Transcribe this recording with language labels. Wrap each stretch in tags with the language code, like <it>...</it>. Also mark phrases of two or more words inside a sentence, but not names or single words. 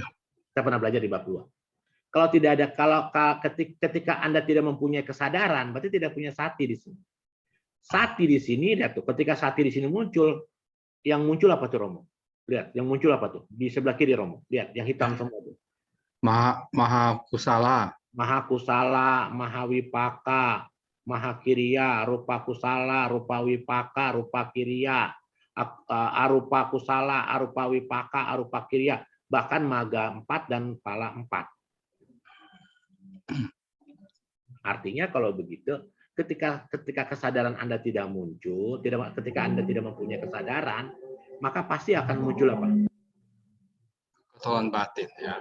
<id>Kita pernah belajar di bab 2. Ketika Anda tidak mempunyai kesadaran, berarti tidak punya sati di sini. Sati di sini, lihat tuh, ketika sati di sini muncul, yang muncul apa tuh, Romo? Lihat, yang muncul apa tuh? Di sebelah kiri, Romo. Lihat, yang hitam semua tuh.</id> <pi>Maha kusala. Maha kusala, maha wipaka, maha kiriya, rupa kusala, rupa wipaka, rupa kiriya, arupa kusala, arupa wipaka, arupa kiriya,</pi> <id>bahkan maga 4 dan pala 4. Artinya kalau begitu, ketika kesadaran Anda tidak muncul, ketika Anda tidak mempunyai kesadaran, maka pasti akan muncul apa? Kekotoran batin, ya.</id>